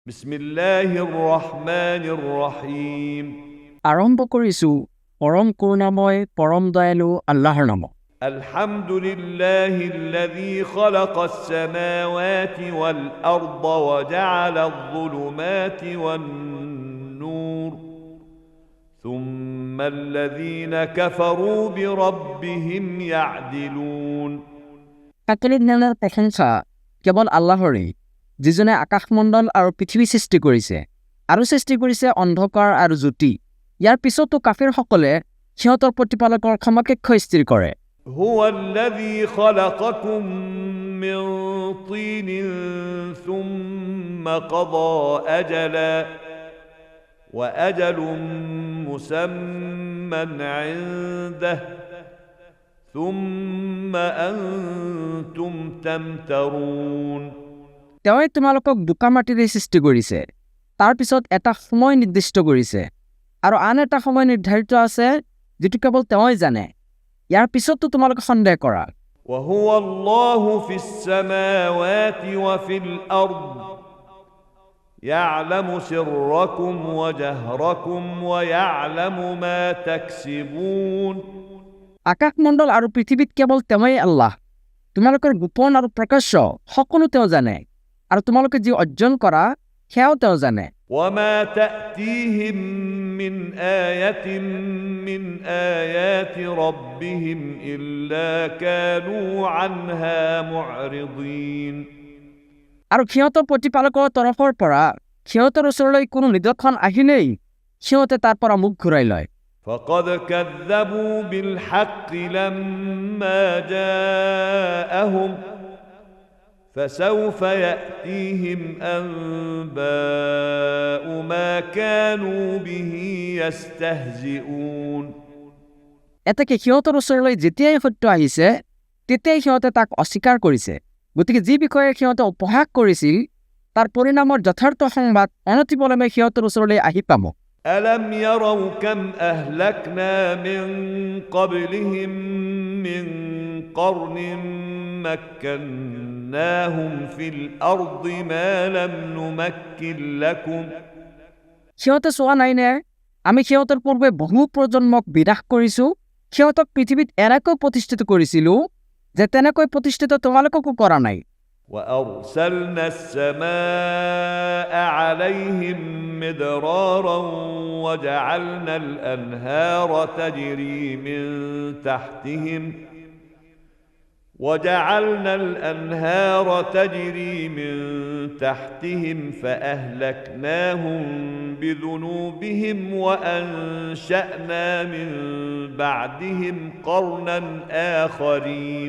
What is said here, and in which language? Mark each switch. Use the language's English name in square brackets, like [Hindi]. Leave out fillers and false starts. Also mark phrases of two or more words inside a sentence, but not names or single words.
[Arabic] بسم الله الرحمن الرحيم. [Assamese] আৰম্ভ কৰিছোঁ পৰম কৰুণাময় পৰম দয়ালু আল্লাহৰ নামত। [Arabic] الحمد لله الذي خلق السماوات والأرض وجعل الظلمات والنور ثم الذين كفروا بربهم يعدلون. [Assamese] সকলো ধৰণৰ প্ৰশংসা কেৱল আল্লাহৰেই, যিজনে আকাশমণ্ডল আৰু পৃথিৱী সৃষ্টি কৰিছে আৰু সৃষ্টি কৰিছে অন্ধকাৰ আৰু জ্যোতি। ইয়াৰ পিছতো কাফিৰসকলে সিহঁতৰ প্ৰতিপালকৰ সমকক্ষ স্থিৰ কৰে। [Arabic] هو الذي خلقكم من طين ثم قضى أجلا وأجل مسمى عنده ثم أنتم تمترون. [Assamese] তেওঁৱে তোমালোকক বোকা মাটিৰে সৃষ্টি কৰিছে, তাৰ পিছত এটা সময় নিৰ্দিষ্ট কৰিছে আৰু আন এটা সময় নিৰ্ধাৰিত আছে যিটো কেৱল তেওঁই জানে। ইয়াৰ পিছতো তোমালোকে সন্দেহ কৰা। [Arabic] وهو الله في السماوات وفي الأرض يعلم سركم وجهركم ويعلم ما تكسبون। [Assamese] আকাশমণ্ডল আৰু পৃথিৱীত কেৱল তেওঁই আল্লাহ। তোমালোকৰ গোপন আৰু প্ৰকাশ্য সকলো তেওঁ জানে আৰু তোমালোকে যি অৰ্জন কৰা সেয়াও তেওঁ জানে। [Arabic] وما تأتيهم من آية من آيات ربهم إلا كانوا عنها معرضين। [Assamese] আৰু সিহঁতৰ প্ৰতিপালকৰ তৰফৰ পৰা সিহঁতৰ ওচৰলৈ কোনো নিদৰ্শন আহিলেই সিহঁতে তাৰ পৰা মুখ ঘূৰাই লয়। [Arabic] فقد كذبوا بالحق لما جاءهم فسوف يأتيهم أنباء ما كانوا به يستهزئون। [Assamese] এতেকে সিহঁতৰ ওচৰলৈ যেতিয়াই সত্য আহিছে তেতিয়াই সিহঁতে তাক অস্বীকাৰ কৰিছে। গতিকে যি বিষয়ে সিহঁতে উপহাস কৰিছিল তাৰ পৰিণামৰ যথাৰ্থ সংবাদ অনতিপলমে সিহঁতৰ ওচৰলৈ আহি পাব। [Arabic] ألم يروا كم أهلكنا من قبلهم من قرن مكناهم في الأرض ما لم نمكن لكم। [Assamese] সিহঁতে চোৱা নাইনে আমি সিহঁতৰ পূৰ্বে বহু প্ৰজন্মক বিনাশ কৰিছোঁ, সিহঁতক পৃথিৱীত এনেকৈ প্ৰতিষ্ঠিত কৰিছিলোঁ যে তেনেকৈ প্ৰতিষ্ঠিত তোমালোককো কৰা নাই। [Arabic] وأرسلنا السماء عليهم مدرارا وجعلنا الأنهار تجري من تحتهم فأهلكناهم بذنوبهم وأنشأنا من بعدهم قرنا آخرين।